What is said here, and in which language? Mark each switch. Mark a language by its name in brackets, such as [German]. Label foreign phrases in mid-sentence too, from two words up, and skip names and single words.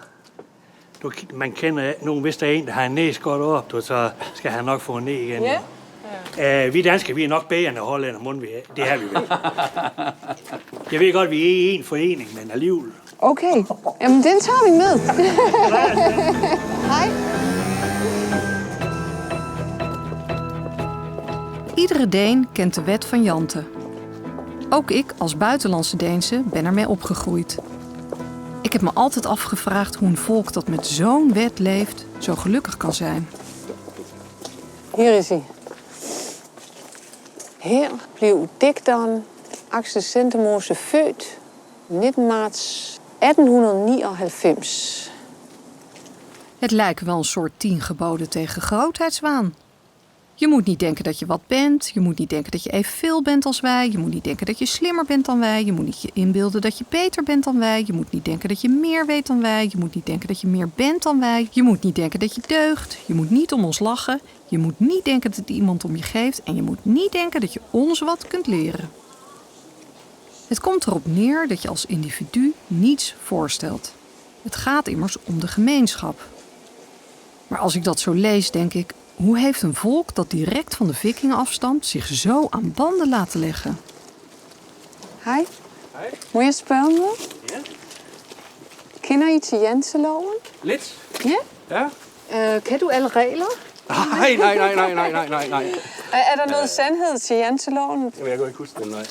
[Danish] Man kender nogen, hvis der er en, der har en næse godt op, så skal han nok få en næ igen. Ja. Vi danskere, vi er nok bedre end hollænder mundvig. Det har vi vel. Jeg ved godt, vi er i en forening, men alligevel. Okay, jamen den tager vi med. Hej. [Dutch] Iedere Deen kent de wet van Jante. Ook ik als buitenlandse Deense ben ermee opgegroeid. Ik heb me altijd afgevraagd hoe een volk dat met zo'n wet leeft zo gelukkig kan zijn. Hier is hij. [Danish] Her blev digteren Axel Sentemose født 19 marts 1899. [Dutch] Het lijken wel een soort 10 geboden tegen grootheidswaan. Je moet niet denken dat je wat bent. Je moet niet denken dat je evenveel bent als wij. Je moet niet denken dat je slimmer bent dan wij. Je moet niet je inbeelden dat je beter bent dan wij. Je moet niet denken dat je meer weet dan wij. Je moet niet denken dat je meer bent dan wij. Je moet niet denken dat je deugt. Je moet niet om ons lachen. Je moet niet denken dat iemand om je geeft. En je moet niet denken dat je ons wat kunt leren. Het komt erop neer dat je als individu niets voorstelt. Het gaat immers om de gemeenschap. Maar als ik dat zo lees, denk ik, hoe heeft een volk dat direct van de vikingen afstamt zich zo aan banden laten leggen? [Danish] Hej. Hej. Må jeg spørge om noget? Ja. Kender I til Janteloven? Lidt? Ja. Ja. Kan du alle regler? Nej. Er der noget sandhed til Janteloven? Jeg kan ikke huske den, nej.